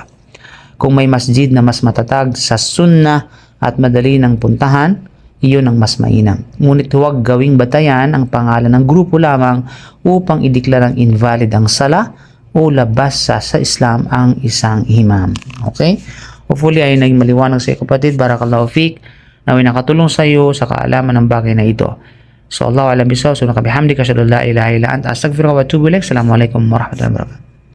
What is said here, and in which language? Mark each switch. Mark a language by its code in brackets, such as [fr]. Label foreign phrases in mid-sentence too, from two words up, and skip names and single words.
[tl] Kung may masjid na mas matatag sa sunnah at madali ng puntahan, iyon ang mas mainam. Ngunit huwag gawing batayan ang pangalan ng grupo lamang upang ideklarang invalid ang sala o labas sa Islam ang isang imam. Okay? Hopefully ay naging maliwanag sa iyo kapatid. [ar] بارك الله فقه. [tl] Naway nakatulong sa iyo sa kaalaman ng bagay na ito. [ar] So الله أعلم بالصواب. سبحانك بحمدك أشهد أن لا إله إلا أنت أستغفرك وأتوب إليك. السلام عليكم ورحمة الله وبركاته.